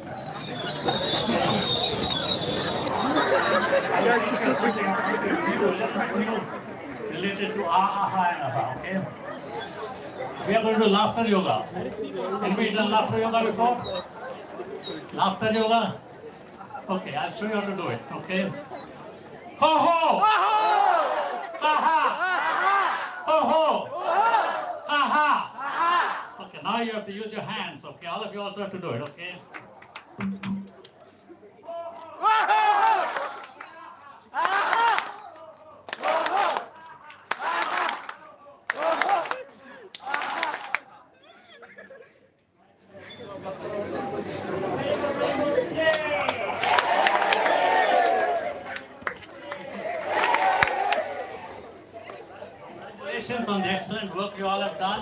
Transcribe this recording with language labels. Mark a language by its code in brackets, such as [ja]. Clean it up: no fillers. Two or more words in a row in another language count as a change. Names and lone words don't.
[en] Related to aha and aha, okay? We are going to do laughter yoga. Anybody done laughter yoga before? Laughter yoga? Okay, I'll show you how to do it, okay? Ho ho! Ha ha! Ho ho! Ha ha! Okay, now you have to use your hands, okay? All of you also have to do it, okay? Congratulations on the excellent work you all have done.